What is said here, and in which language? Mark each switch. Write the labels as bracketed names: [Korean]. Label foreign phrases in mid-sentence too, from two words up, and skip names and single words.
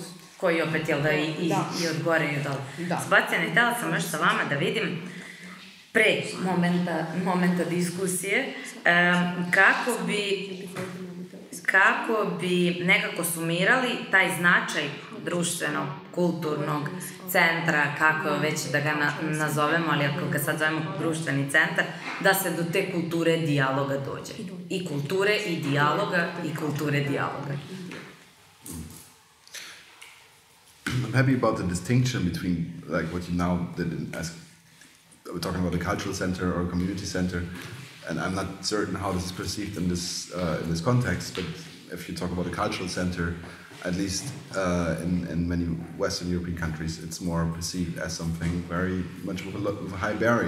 [Bosnian] Koji opet, jel da, i od gore i od dole. Sebastian, htjela sam još sa vama da vidim pre momenta diskusije kako bi nekako sumirali taj značaj društvenog, kulturnog centra, kako već da ga nazovemo, ali ako ga sad zovemo društveni centar, da se do te kulture dijaloga dođe. I kulture i dijaloga i kulture dijaloga. [English] I'm happy about the distinction between like what you now did as we're talking about a cultural center or a community center, and I'm not certain how this is perceived in this context. But if you talk about a cultural center, at least in many Western European countries, it's more perceived as something very much with a high barrier.